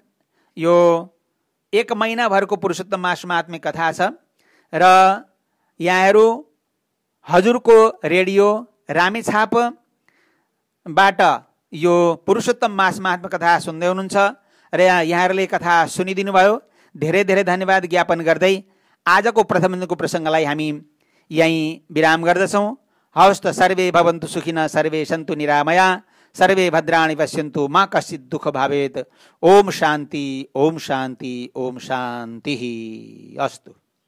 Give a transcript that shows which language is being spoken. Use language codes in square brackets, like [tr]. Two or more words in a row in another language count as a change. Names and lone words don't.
[ne] यो 1 महिनाभरको पुरुषोत्तम मास महात्म्य कथा छ र यहाँहरू हजुरको रेडियो रामेछापबाट यो पुरुषोत्तम मास महात्म्य कथा सुन्दै हुनुहुन्छ र यहाँहरूले कथा सुनिदिनु भयो। धेरै धेरै धन्यवाद ज्ञापन गर्दै आजको प्रथम दिनको प्रसङ्गलाई हामी यहीँ विराम गर्दछौँ। हवस् त, [sa] सर्वे भवन्तु सुखिनः, सर्वे सन्तु निरामया, सर्वे भद्राणि पश्यन्तु, मा कश्चित् दुःख भावेत्। ओम शान्ति, ओम शान्ति, ओम शान्तिः अस्तु।